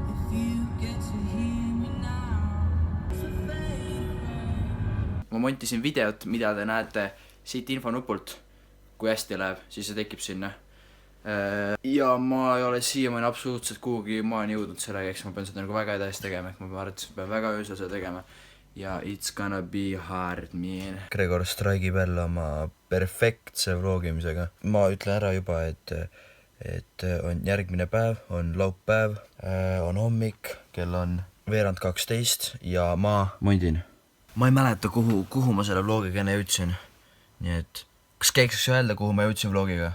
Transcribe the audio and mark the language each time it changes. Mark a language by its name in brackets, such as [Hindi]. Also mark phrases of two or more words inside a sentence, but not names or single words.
[Estonian] Ma montisin videot, mida te näete siit infonupult. Kui hästi läheb, siis see tekib sinna. Ja ma ei ole siiamaani absoluutselt kuhugi maani jõudnud sellega, eks ma pean seda nagu väga edasi tegema, ehk ma arvates pean väga öösel seda tegema. [English] Ja it's gonna be hard, man. [Estonian] Gregor straigib jälle oma perfektse vlogimisega. Ma ütlen ära juba, et on järgmine päev, on laupäev, on hommik, kell on 11:12 ja ma mondin. Ma ei mäleta, kuhu ma selle vlogiga enne jõudsin. Nii et, kas käiks öelda, kuhu ma jõudsin vlogiga?